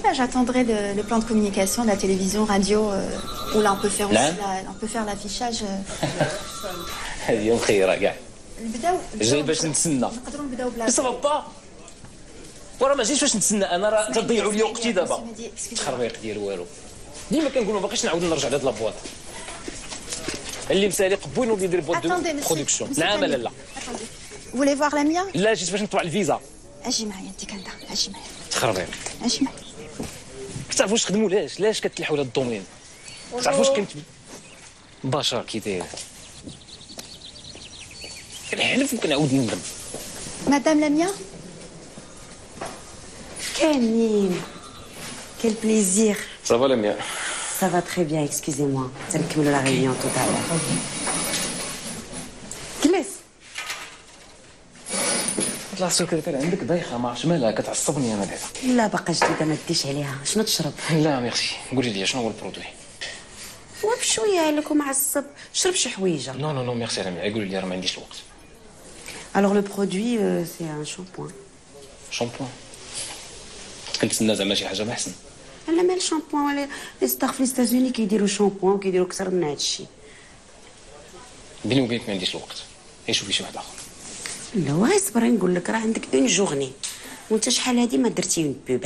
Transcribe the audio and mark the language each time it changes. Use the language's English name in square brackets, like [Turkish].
[French] Bah, j'attendrai le plan de communication de la télévision, radio, où là on peut faire aussi on peut faire l'affichage. [Arabic] هذه يوم خيره كاع. نبداو جاي باش نتسنى. نقدروا نبداو بلا. صافا وراه ما جيتش باش نتسنى انا، راه تضيعوا لي وقتي دابا. تخربيق ديال والو. ديما كنقول ما باقيش نعاود نرجع لهاد لابواط. اللي مسالي قبوين ولي يدير [French] بواط دو برودكسيون. [Arabic] نعم ولا لا؟ [French] Vous voulez voir la mienne؟ [Arabic] لا جيت باش نطبع الفيزا. اجي معايا انت كندا، اجي معايا. تخربيق. اجي معايا. كتعرفوا واش خدموا لاش كتلحوا هذا الدومين؟ كتعرفوا واش كنت بشر كي داير؟ كنحلف وكنعاود نندم. [French] Madame Lamia؟ [Arabic] كاملين. [French] Quel plaisir. Ça va Lamia? Ça va très bien, excusez-moi. [Arabic] تنكملوا [French] la réunion tout à l'heure. [Arabic] جلس. طلع السكرتير عندك دايخه ما عرفتش مالها كتعصبني انا دابا. لا باقا جديده ما ديش عليها. شنو تشرب؟ لا ميرسي. قولي لي شنو هو البرودوي؟ وبشويه عليك ومعصب. شرب شي حويجه. نو ميرسي لاميا. قولي لي راه ما عنديش الوقت. [French] Alors le produit c'est un shampoing. [Arabic] شامبوان. كنتسنى زعما شي حاجه محسن. لا مال شامبوان ولا لي ستار في ليستازوني كيديروا شامبوان وكيديروا اكثر من هذا الشيء. بيني وبينك ما عنديش الوقت. غير شوفي شي واحد اخر. لا واي صبري نقول لك راه عندك [French] اون جورني [Arabic] وانت شحال هادي ما درتي اون بوب.